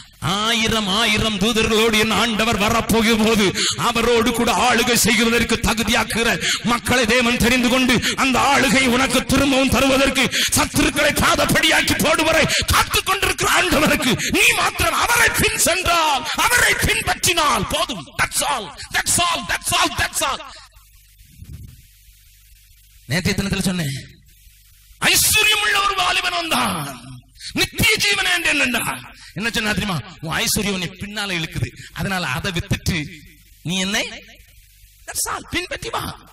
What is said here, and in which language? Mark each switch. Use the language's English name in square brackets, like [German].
[Tamil] 1000 தூதர்களோடு என் ஆண்டவர் வரப்போகும் போது அவரோடு கூட ஆளுகை செய்வதற்கு தகுதியாக்குகிற மக்களை தேவன் தெரிந்து கொண்டு அந்த ஆளுகை உனக்கு திரும்பவும் தருவதற்கு சத்துருக்களை பாதப்படியாக்கி போடுவரை காத்துக் கொண்டிருக்கிற ஆண்டவருக்கு நீ மாத்திரம் அவரை பின் சென்றால், அவரை பின்பற்றினால் போதும். [English] That's all, that's all, that's all, that's all. [Tamil] நேற்றைய தினத்தில் சொன்னேன், ஐஸ்வர்யம் உள்ள ஒரு வாலிபன் வந்தான், நித்திய ஜீவன் என்னண்டா. என்ன சொன்னா தெரியுமா? உன் ஐஸ்வர்யம் பின்னால இழுக்குது, அதனால அதை வித்துட்டு நீ என்னை பின்பற்றி வா.